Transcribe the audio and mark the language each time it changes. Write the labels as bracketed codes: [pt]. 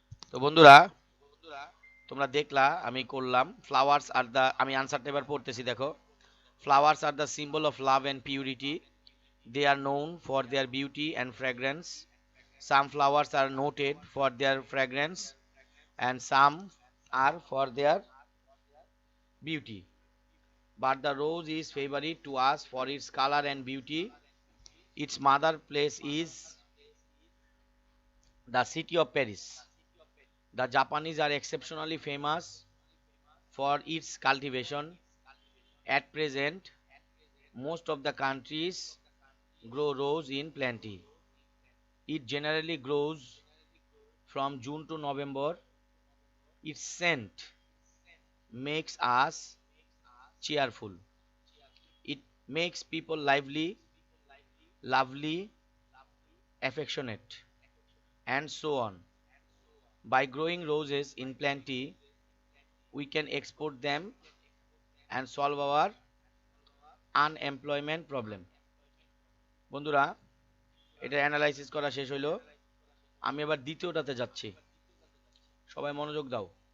[bn] তো বন্ধুরা তোমরা দেখলা আমি করলাম ফ্লাওয়ার্স আর দা, আমি আনসারটা এবার পড়তেছি দেখো। [en] Flowers are the symbol of love and purity, they are known for their beauty and fragrance. Some flowers are noted for their fragrance and some are for their beauty, but the rose is favorite to us for its color and beauty. Its mother place is the city of Paris. The Japanese are exceptionally famous for its cultivation. At present, most of the countries grow rose in plenty. It generally grows from June to November. Its scent makes us cheerful. It makes people lively, lovely, affectionate, and so on. By growing roses in plenty, we can export them and solve our unemployment problem. [bn] বন্ধুরা, এটা analysis করা শেষ হইলো। আমি এবার দ্বিতীয়টাতে যাচ্ছি, সবাই মনোযোগ দাও।